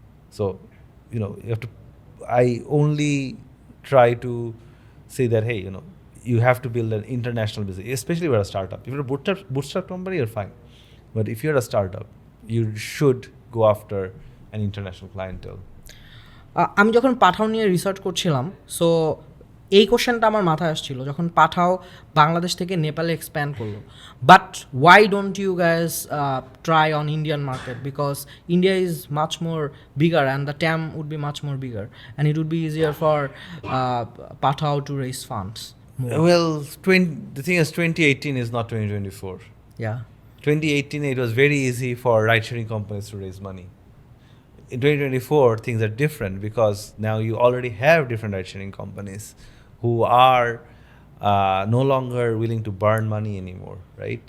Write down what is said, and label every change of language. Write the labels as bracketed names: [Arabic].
[English] So, you have to, I only try to say that, hey, you have to build an international business, especially if you're a startup. If you're a bootstrap company, you're fine. But if you're a startup, you should go after an international clientele. [Bangla] আমি যখন পাঠাও নিয়ে research করছিলাম so এই কোশ্চেনটা আমার মাথায় আসছিল যখন পাঠাও বাংলাদেশ থেকে নেপালে এক্সপ্যান্ড করলো [English] But why don't you guys try on Indian market because India is much more bigger and the TAM would be much more bigger and it would be easier for Pathao to raise funds Well, the thing is, 2018 is not 2024. Yeah. 2018, it was very easy for ride-sharing companies to raise money. In 2024, things are different because now you already have different ride-sharing companies who are no longer willing to burn money anymore, right?